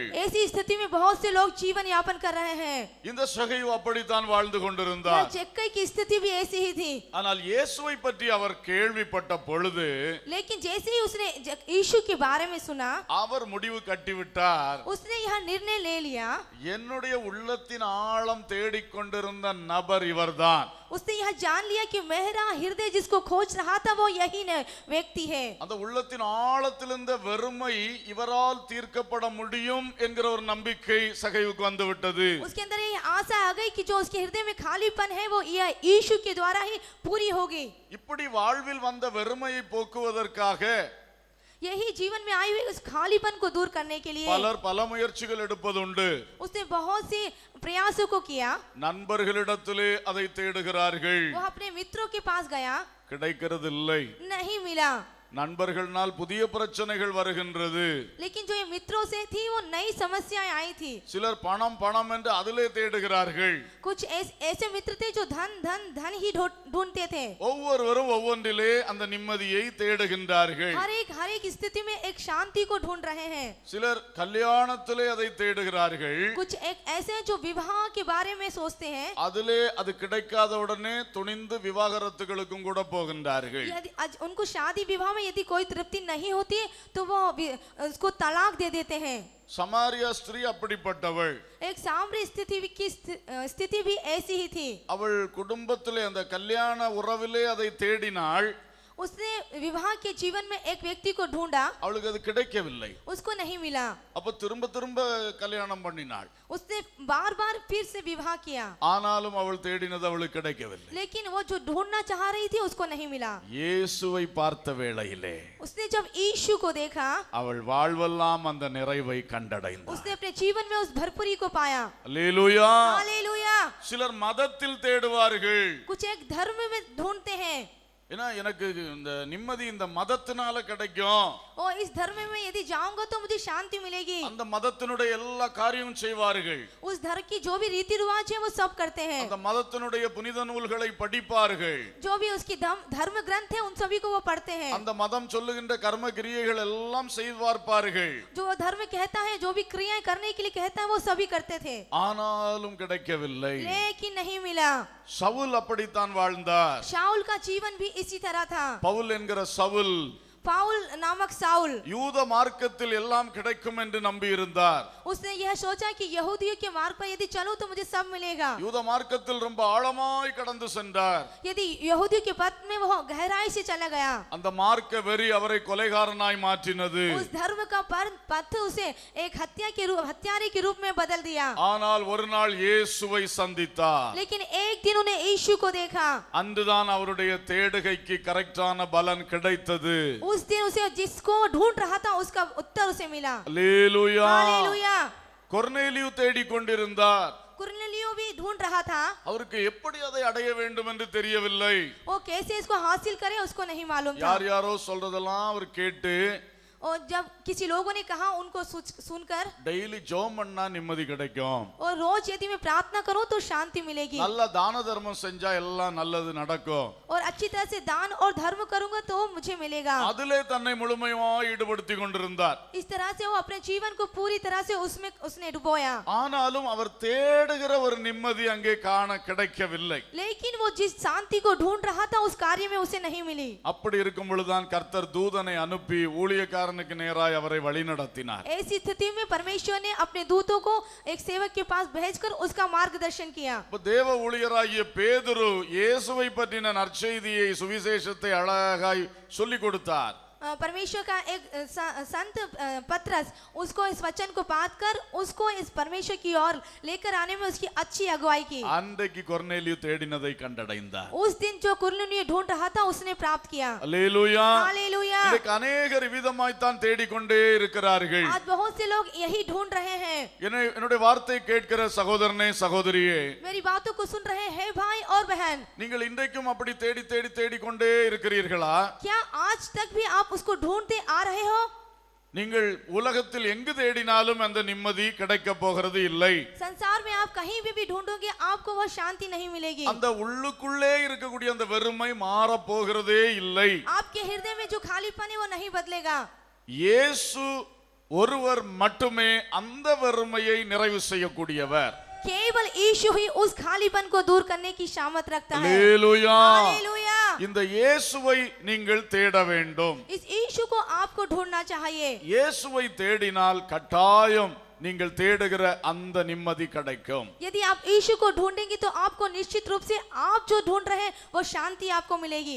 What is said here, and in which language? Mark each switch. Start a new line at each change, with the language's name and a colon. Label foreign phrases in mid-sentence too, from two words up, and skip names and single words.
Hindi: ऐसी स्थिति में बहुत से लोग जीवन यापन कर रहे हैं.
Tamil: இந்த சகைவு அப்படித்தான் வாழ்ந்து
Hindi: यह
Tamil: கொண்டிருந்தார்.
Hindi: जक्कई की स्थिति भी ऐसी ही थी.
Tamil: ஆனால் இயேசுவை பற்றி அவர் கேள்விப்பட்ட பொழுது
Hindi: लेकिन जैसे ही उसने यीशु के बारे में सुना,
Tamil: அவர் முடிவு கட்டிவிட்டார்.
Hindi: उसने यह निर्णय ले लिया,
Tamil: என்னுடைய உள்ளத்தின் ஆழம் தேடிக்கொண்டிருந்த நபர் இவர்தான்.
Hindi: उसने यह जान लिया कि मेरा हृदय जिसको खोज रहा था वो यही व्यक्ति है.
Tamil: அந்த உள்ளத்தின் ஆழத்திலிருந்த வெறுமை இவரால் தீர்க்கப்பட முடியும் என்கிற ஒரு நம்பிக்கை சகைவுக்கு வந்து விட்டது.
Hindi: उसके अंदर ये आशा आ गई कि जो उसके हृदय में खालीपन है वो यीशु के द्वारा ही पूरी होगी.
Tamil: இப்படி வாழ்வில் வந்த வெறுமையை போக்குவதற்காக
Hindi: यही जीवन में आई हुई उस खालीपन को दूर करने के लिए
Tamil: பலர் பல முயற்சிகள் எடுப்பதுண்டு.
Hindi: उसने बहुत सी प्रयासों को किया.
Tamil: நண்பர்களிடத்திலே அதை தேடுகிறார்கள்,
Hindi: वो अपने मित्रों के पास गया,
Tamil: கிடைக்கிறது இல்லை.
Hindi: नहीं मिला.
Tamil: நண்பர்களால் புதிய பிரச்சனைகள் வருகின்றது.
Hindi: लेकिन जो ये मित्रों से थी वो नई समस्याएं आई थी.
Tamil: சிலர் பணம் பணம் என்று அதிலே தேடுகிறார்கள்.
Hindi: कुछ ऐसे मित्र थे जो धन धन धन ही ढूंढते थे.
Tamil: ஒவ்வொருவரும் ஒவ்வொன்றிலே அந்த நிம்மதியை தேடுகின்றார்கள்.
Hindi: हर एक स्थिति में एक शांति को ढूंढ रहे हैं.
Tamil: சிலர் கல்யாணத்திலே அதை தேடுகிறார்கள்.
Hindi: कुछ एक ऐसे हैं जो विवाह के बारे में सोचते हैं.
Tamil: அதிலே அது கிடைக்காத உடனே துணிந்து விவாகரத்துகளுக்கும் கூட போகின்றார்கள்.
Hindi: यदि उनको शादी विवाह में यदि कोई तृप्ति नहीं होती तो वो उसको तलाक दे देते हैं.
Tamil: சமாரியா ஸ்திரீ அப்படிப்பட்டவள்.
Hindi: एक सामरी स्थिति भी ऐसी ही थी.
Tamil: அவள் குடும்பத்திலே அந்த கல்யாண உறவிலே அதை தேடினாள்.
Hindi: उसने विवाह के जीवन में एक व्यक्ति को ढूंढा,
Tamil: அவளுக்கு அது கிடைக்கவில்லை.
Hindi: उसको नहीं मिला.
Tamil: அப்ப திரும்ப திரும்ப கல்யாணம் பண்ணினாள்.
Hindi: उसने बार बार फिर से विवाह किया,
Tamil: ஆனாலும் அவள் தேடினது அவளுக்கு கிடைக்கவில்லை.
Hindi: लेकिन वो जो ढूंढना चाह रही थी उसको नहीं मिला.
Tamil: இயேசுவை பார்த்த வேளையிலே
Hindi: उसने जब यीशु को देखा,
Tamil: அவள் வாழ்வெல்லாம் அந்த நிறைவை கண்டடைந்தாள்.
Hindi: उसने अपने जीवन में उस भरपूरी को पाया.
Tamil: அல்லேலூயா.
Hindi: हालेलुया.
Tamil: சிலர் மதத்தில் தேடுவார்கள்.
Hindi: कुछ एक धर्म में ढूंढते हैं.
Tamil: ஏன்னா எனக்கு இந்த நிம்மதி இந்த மதத்தினால கிடைக்கும்.
Hindi: और इस धर्म में यदि जाऊंगा तो मुझे शांति मिलेगी।
Tamil: அந்த மதத்தினுடைய எல்லா காரியமும் செய்வார்கள்.
Hindi: उस धर्म की जो भी रीति रिवाज है वो सब करते हैं।
Tamil: அந்த மதத்தினுடைய புனித நூல்களை படிப்பார்கள்.
Hindi: जो भी उसकी धर्म ग्रंथ है उन सभी को वो पढ़ते हैं।
Tamil: அந்த மதம் சொல்லுகின்ற கர்ம கிரியைகள் எல்லாம் செய்து பார்ப்பார்கள்.
Hindi: जो धर्म कहता है जो भी क्रियाएं करने के लिए कहता है वो सभी करते थे।
Tamil: ஆனாலும் கிடைக்கவில்லை.
Hindi: लेकिन नहीं मिला।
Tamil: சவுல் அப்படித்தான் வாழ்ந்தார்.
Hindi: शाऊल का जीवन भी इसी तरह था।
Tamil: பவுல் என்கிற சவுல்
Hindi: पाउल नामक साउल
Tamil: யூத மார்க்கத்தில் எல்லாம் கிடைக்கும் என்று நம்பி இருந்தார்.
Hindi: उसने यह सोचा कि यहूदियों के मार्ग पर यदि चलूं तो मुझे सब मिलेगा।
Tamil: யூத மார்க்கத்தில் ரொம்ப ஆழமாய் கடந்து சென்றார்.
Hindi: यदि यहूदियों के पथ में वो गहराई से चला गया,
Tamil: அந்த மார்க்க வெறி அவரை கொலைகாரனாய் மாற்றினது.
Hindi: उस धर्म का पथ उसे एक हत्यारे के रूप में बदल दिया।
Tamil: ஆனால் ஒரு நாள் இயேசுவை சந்தித்தார்.
Hindi: लेकिन एक दिन उन्हें यीशु को देखा।
Tamil: அன்றுதான் அவருடைய தேடுகைக்கு கரெக்டான பலன் கிடைத்தது.
Hindi: उस दिन उसे जिसको ढूंढ रहा था उसका उत्तर उसे मिला।
Tamil: அல்லேலூயா.
Hindi: हालेलुया।
Tamil: கொர்நேலியு தேடிக் கொண்டிருந்தார்.
Hindi: कुरनेलियो भी ढूंढ रहा था।
Tamil: அவருக்கு எப்படி அதை அடைய வேண்டும் என்று தெரியவில்லை.
Hindi: वो कैसे इसको हासिल करे उसको नहीं मालूम था।
Tamil: யார் யாரோ சொல்றதெல்லாம் அவர் கேட்டு
Hindi: और जब किसी लोगों ने कहा उनको सुनकर
Tamil: டெய்லி ஜெபம் பண்ணா நிம்மதி கிடைக்கும்.
Hindi: और रोज यदि मैं प्रार्थना करूं तो शांति मिलेगी।
Tamil: நல்ல தான தர்மம் செஞ்சா எல்லாம் நல்லது நடக்கும்.
Hindi: और अच्छी तरह से दान और धर्म करूंगा तो मुझे मिलेगा।
Tamil: அதிலே தன்னை முழுமையாய் ஈடுபடுத்திக் கொண்டிருந்தார்.
Hindi: इस तरह से वो अपने जीवन को पूरी तरह से उसने डुबोया।
Tamil: ஆனாலும் அவர் தேடுகிற ஒரு நிம்மதி அங்கே காண கிடைக்கவில்லை.
Hindi: लेकिन वो जिस शांति को ढूंढ रहा था उस कार्य में उसे नहीं मिली।
Tamil: அப்படி இருக்கும் பொழுதுதான் கர்த்தர் தூதனை அனுப்பி ஊழியக்காரனுக்கு நேராய் அவரை வழிநடத்தினார்.
Hindi: ऐसी स्थिति में परमेश्वर ने अपने दूतों को एक सेवक के पास भेजकर उसका मार्गदर्शन किया।
Tamil: தேவ ஊழியராகிய பேதுரு இயேசுவை பற்றின நற்செய்தியை சுவிசேஷத்தை அழகாய் சொல்லிக் கொடுத்தார்.
Hindi: परमेश्वर का एक संत पतरस उसको इस वचन को बात कर उसको इस परमेश्वर की ओर लेकर आने में उसकी अच्छी अगुवाई की।
Tamil: அன்றைக்கு கொர்நேலியு தேடினதை கண்டடைந்தார்.
Hindi: उस दिन जो कुरनेलियो ढूंढ रहा था उसने प्राप्त किया।
Tamil: அல்லேலூயா.
Hindi: हालेलुया।
Tamil: இன்னைக்கு अनेகர் விதமாய் தான் தேடிக்கொண்டே இருக்கிறார்கள்.
Hindi: आज बहुत से लोग यही ढूंढ रहे हैं।
Tamil: என்னுடைய வார்த்தை கேட்கிற சகோதரனே சகோதரியே,
Hindi: मेरी बातों को सुन रहे हैं भाई और बहन,
Tamil: நீங்கள் இன்றைக்கும் அப்படி தேடி தேடி தேடிக்கொண்டே இருக்கிறீர்களா?
Hindi: क्या आज तक भी आप उसको ढूंढते आ रहे हो?
Tamil: நீங்கள் உலகத்தில் எங்கு தேடினாலும் அந்த நிம்மதி கிடைக்க போகிறது இல்லை.
Hindi: संसार में आप कहीं भी ढूंढोगे आपको वह शांति नहीं मिलेगी।
Tamil: அந்த உள்ளுக்குள்ளே இருக்கக்கூடிய அந்த வெறுமை மாற போகிறதே இல்லை.
Hindi: आपके हृदय में जो खालीपन है वो नहीं बदलेगा।
Tamil: இயேசு ஒருவர் மட்டுமே அந்த வெறுமையை நிறைவு செய்யக்கூடியவர்.
Hindi: केवल यीशु ही उस खालीपन को दूर करने की सामर्थ रखता है।
Tamil: அல்லேலூயா.
Hindi: हालेलुया।
Tamil: இந்த இயேசுவை நீங்கள் தேட வேண்டும்.
Hindi: इस यीशु को आपको ढूंढना चाहिए।
Tamil: இயேசுவை தேடினால் கட்டாயம் நீங்கள் தேடுகிற அந்த நிம்மதி கிடைக்கும்.
Hindi: यदि आप यीशु को ढूंढेंगे तो आपको निश्चित रूप से आप जो ढूंढ रहे हैं वो शांति आपको मिलेगी।